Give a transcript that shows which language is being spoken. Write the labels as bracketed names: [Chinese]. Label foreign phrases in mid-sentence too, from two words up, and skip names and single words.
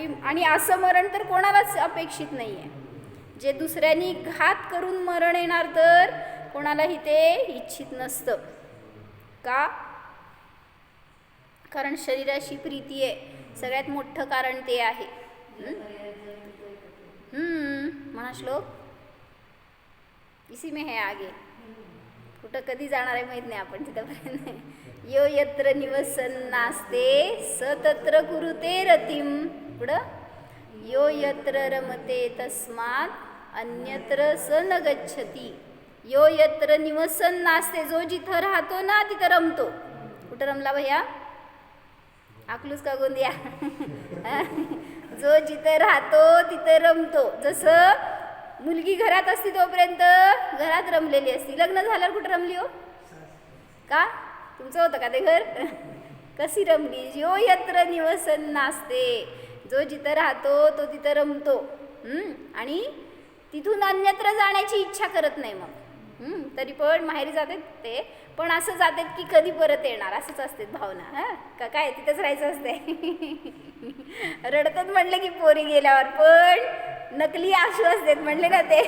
[Marathi] आणि असं मरण तर कोणालाच अपेक्षित नाही आहे. जे दुसऱ्यांनी घात करून मरण येणार तर कोणालाही ते इच्छित नसतं. का? कारण शरीराशी प्रीती आहे, सगळ्यात मोठं कारण ते आहे. म्हणा श्लोक, [Hindi] इसी में है आगे. [Marathi] कुठं कधी जाणार आहे माहीत नाही आपण तिथपर्यंत. [Sanskrit] यो यत्र निवसन नास्ते स तत्र कुरुते रतिम. पुढं यो यत्र रमते तस्मात् अन्यत्र स न गच्छति. यो यत्र निवसन नास्ते, [Marathi] जो जिथं राहतो ना तिथं रमतो. कुठं रमला भैया? अकलूज का गोंदिया. जो जिथं राहतो तिथं रमतो. जसं मुलगी घरात असती तोपर्यंत घरात रमलेली असती, लग्न झाल्यावर कुठं रमली हो? का तुमचं होतं का ते घर? कशी रमली? [Sanskrit] यो यत्र निवसन नास्ते. [Marathi] जो जिथं राहतो तो तिथं रमतो. आणि तिथून अन्यत्र जाण्याची इच्छा करत नाही मग. तरी पण माहेरी जातात ते, पण असं जातात की कधी परत येणार असंच असते भावना. हां का काय तिथंच राहायचं असते. रडतात म्हणलं की पोरी गेल्यावर, पण नकली आसू असतात म्हणले ना ते.